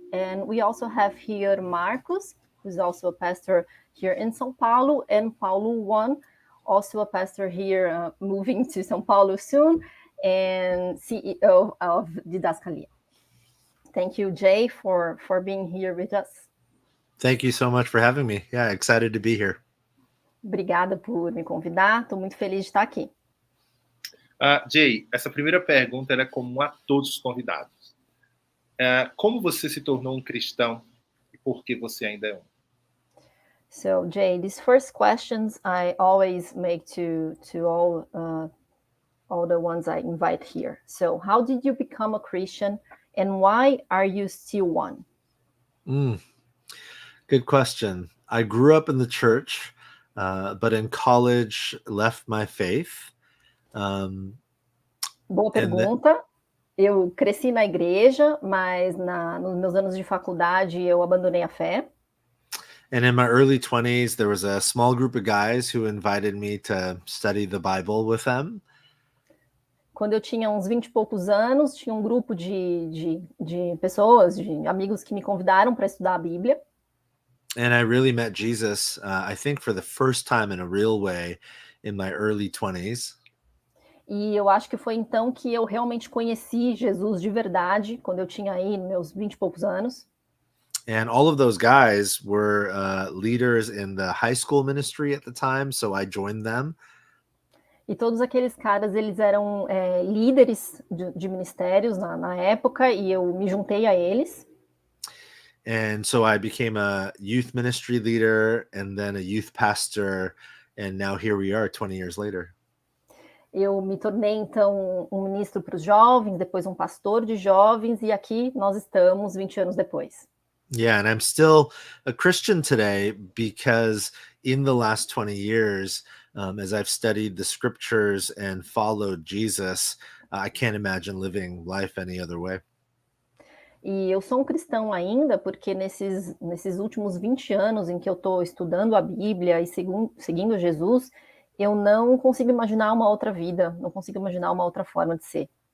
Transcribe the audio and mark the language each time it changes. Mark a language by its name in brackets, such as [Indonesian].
[English] And we also have here Marcos, who's also a pastor here in São Paulo, and Paulo One, also a pastor here, moving to São Paulo soon, and CEO of Didascalia. Thank you, Jay, for being here with us. Thank you so much for having me. Yeah, excited to be here. [Portuguese] Obrigada por me convidar, estou muito feliz de estar aqui. Jay, essa primeira pergunta é comum a todos os convidados. Como você se tornou cristão e por que você ainda é [English] So, Jay, these first questions I always make to all the ones I invite here. So, how did you become a Christian, and why are you still one? Good question. I grew up in the church, but in college left my faith. [Portuguese] Boa pergunta. Eu cresci na igreja, mas nos meus anos de faculdade eu abandonei a fé. [English] And in my early 20s, there was a small group of guys who invited me to study the Bible with them. [Portuguese] Quando eu tinha uns 20 e poucos anos, tinha um grupo de pessoas, de amigos que me convidaram para estudar a Bíblia. [English] And I really met Jesus, I think for the first time in a real way in my early 20s. [Portuguese] E eu acho que foi então que eu realmente conheci Jesus de verdade, quando eu tinha aí meus 20 e poucos anos. [English] And all of those guys were leaders in the high school ministry at the time, so I joined them. [Portuguese] E todos aqueles caras, eles eram líderes de ministérios na época, e eu me juntei a eles. [English] And so I became a youth ministry leader and then a youth pastor, and now here we are 20 years later. [Portuguese] Eu me tornei, então, um ministro para os jovens, depois um pastor de jovens, e aqui nós estamos 20 anos depois. [English] Yeah, and I'm still a Christian today because in the last 20 years, as I've studied the scriptures and followed Jesus, I can't imagine living life any other way. [Portuguese] E eu sou um cristão ainda porque nesses últimos 20 anos em que eu estou estudando a Bíblia e seguindo Jesus, eu não consigo imaginar uma outra vida, não consigo imaginar uma outra forma de ser.